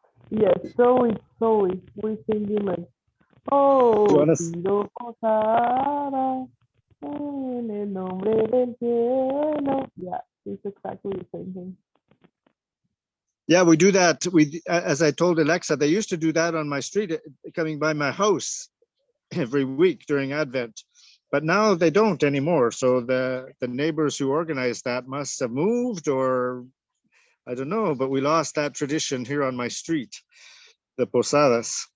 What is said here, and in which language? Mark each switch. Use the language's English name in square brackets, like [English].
[English] Yes, so we're singing like, You oh, wanna [Spanish] pido posada en el nombre del cielo. [English] Yeah, it's exactly the same thing. Yeah, we do that. As I told Alexa, they used to do that on my street, coming by my house every week during Advent. But now they don't anymore. So the neighbors who organized that must have moved, or I don't know, but we lost that tradition here on my street, the posadas.